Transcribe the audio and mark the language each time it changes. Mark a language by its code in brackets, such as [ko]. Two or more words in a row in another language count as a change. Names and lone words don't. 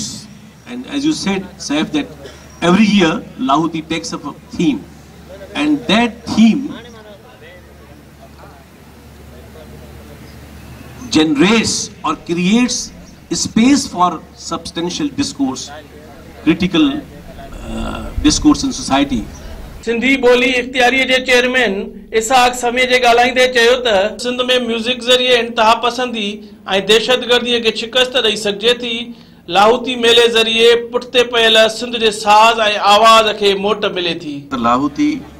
[en] And as you said, Saif, that every year Lahoti takes up a theme, and that theme generates or creates space for substantial discourse, critical discourse in society. [sd] सिंधी ॿोली इख़्तियारीअ जे चेयरमैन इसाक समे जे ॻाल्हाईंदे चयो त सिंध में म्यूज़िक ज़रिए इंतहा पसंदी ऐं दहशतगर्दीअ खे शिकस्त ॾेई सघिजे थी. लाहौती मेले ज़रिए पुठिते पयल सिंध जे साज़ ऐं आवाज़ खे मोट मिले थी.